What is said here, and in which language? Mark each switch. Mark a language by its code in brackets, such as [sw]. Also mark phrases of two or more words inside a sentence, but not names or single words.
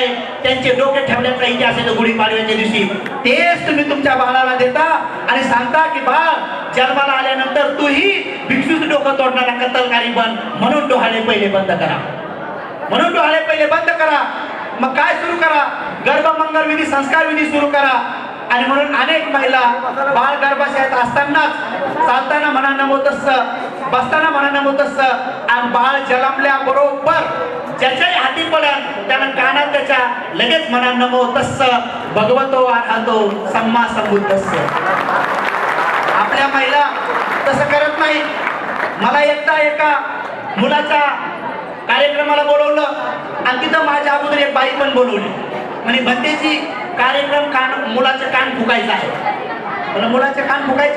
[mr] त्यांचे डोके ठेवण्याचा इतिहास आहे गुढीपाडव्याच्या दिवशी. तेच तुम्ही तुमच्या बाळाला देता आणि सांगता की बाळ जन्माला आल्यानंतर तूही भिक्षूचं डोकं तोडणारा कत्तलकारी बन. म्हणून डोहाळे पहिले बंद करा, म्हणून डोहाळे पहिले बंद करा. मग काय सुरू करा, गर्भमंगल विधी, संस्कार विधी सुरू करा. आणि म्हणून अनेक महिला बाळ गर्भाशयात असतानाच चालताना म्हणा [pi] नमो तस्स, [mr] बसताना म्हणा [pi] नमो तस्स [mr] आणि बाळ जन्मल्याबरोबर ज्याच्याही हाती पडल त्यानं कानात त्याच्या लगेच म्हणा [pi] नमो तस्स भगवतो अर्हतो सम्मा संबुद्धस्स. [mr] आपल्या महिला तसं करत नाही. मला एकदा एका मुलाच्या कार्यक्रमाला बोलवलं आणि तिथं माझ्या अगोदर एक बाई पण बोलवली. म्हणजे भंतेची कार्यक्रम मुलाचे कान फुकायचा आहे, मुलाचे कान फुकायचे.